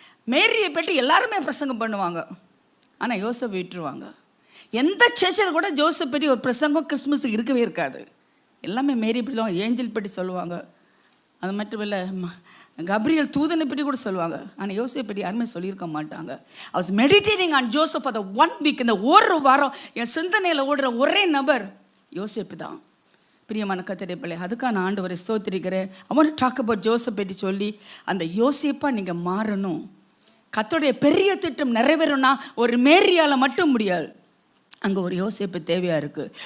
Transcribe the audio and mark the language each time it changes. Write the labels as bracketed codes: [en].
[ta] மேரியை பற்றி எல்லாருமே பிரசங்கம் பண்ணுவாங்க, ஆனால் யோசப் விட்டுருவாங்க. எந்த சர்ச்சில் கூட ஜோசப் பற்றி ஒரு பிரசங்கம் கிறிஸ்மஸுக்கு இருக்கவே இருக்காது. எல்லாமே மேரி பற்றி தான், ஏஞ்சல் பற்றி சொல்லுவாங்க. அது மட்டும் இல்லை, கப்ரியல் தூதனை பற்றி கூட சொல்லுவாங்க. ஆனால் யோசேப்பை பற்றி யாருமே சொல்லியிருக்க மாட்டாங்க. [en] I was meditating on Joseph for the 1 week. [ta] இந்த ஒரு வாரம் என் சிந்தனையில் ஓடுற ஒரே நபர் யோசேப்பு தான். பிரியமான கர்த்தருடைய பிள்ளைகளே, அதுக்காக நான் ஆண்டவரை ஸ்தோத்திரிக்கிறேன். [en] I want to talk about Joseph [ta] பற்றி சொல்லி, அந்த யோசேப்பா நீங்கள் மாறணும். கர்த்தருடைய பெரிய திட்டம் நிறைவேறணும்னா ஒரு மேரியால் மட்டும் முடியாது, அங்கே ஒரு யோசேப்பு தேவையாக இருக்குது.